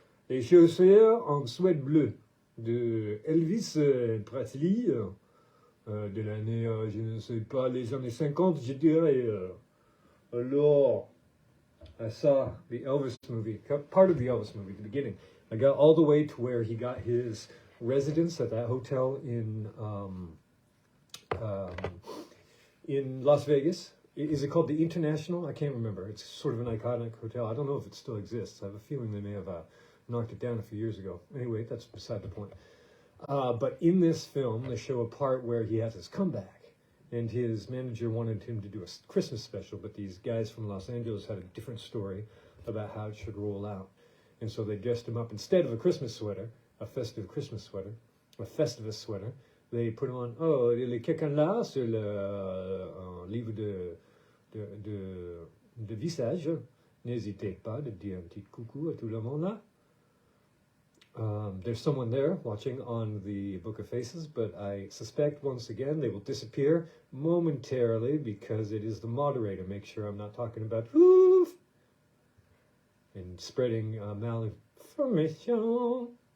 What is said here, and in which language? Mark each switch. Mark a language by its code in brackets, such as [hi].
[fr] Et chaussures en suède bleue de Elvis Presley de l'année, je ne sais pas, les années 50, je dirais. [en] Alors, I saw the Elvis movie, part of the Elvis movie, the beginning. I got all the way to where he got his residence at that hotel in Las Vegas. Is it called the International? I can't remember. It's sort of an iconic hotel. I don't know if it still exists. I have a feeling they may have knocked it down a few years ago. Anyway, that's beside the point. But in this film, they show a part where he has his comeback, and his manager wanted him to do a Christmas special, but these guys from Los Angeles had a different story about how it should roll out. And so they dressed him up, instead of a Christmas sweater, a festive Christmas sweater, a Festivus sweater, they put him on, oh, [fr] il est quelqu'un là sur le livre de visage. N'hésitez pas de dire un petit coucou à tout le monde là. [en] There's someone there watching on the Book of Faces, but I suspect once again they will disappear momentarily because it is the moderator. Make sure I'm not talking about oof and spreading malinformation.